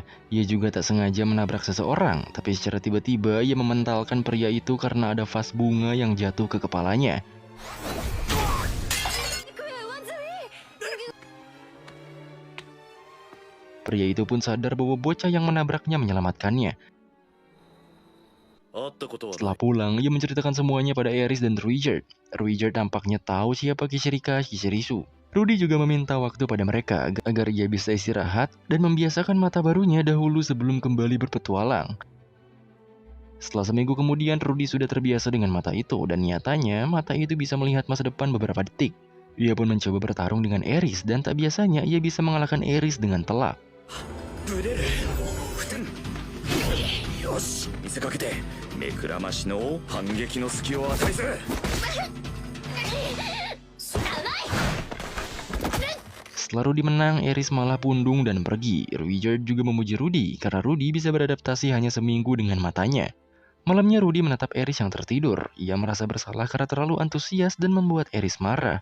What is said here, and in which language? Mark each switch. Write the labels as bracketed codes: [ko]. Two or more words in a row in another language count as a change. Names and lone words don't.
[id] Ia juga tak sengaja menabrak seseorang, tapi secara tiba-tiba ia mementalkan pria itu karena ada vas bunga yang jatuh ke kepalanya. Pria itu pun sadar bahwa bocah yang menabraknya menyelamatkannya. [ja] 会ったことはな [id] Setelah [ja] い [id] pulang, ia menceritakan semuanya pada Eris dan Ruijerd. Ruijerd tampaknya tahu siapa Kishirika Kishirisu. Rudy juga meminta waktu pada mereka agar ia bisa istirahat dan membiasakan mata barunya dahulu sebelum kembali berpetualang. Setelah seminggu kemudian, Rudy sudah terbiasa dengan mata itu, dan nyatanya mata itu bisa melihat masa depan beberapa detik. Ia pun mencoba bertarung dengan Eris, dan tak biasanya ia bisa mengalahkan Eris dengan telak. [ja] ブレるよし見せかけて目くらましの反撃の隙を与えず [id] Setelah Rudy menang, Eris malah pundung dan pergi. Ruijerd juga memuji Rudy karena Rudy bisa beradaptasi hanya seminggu dengan matanya. Malamnya Rudy menatap Eris yang tertidur. Ia merasa bersalah karena terlalu antusias dan membuat Eris marah.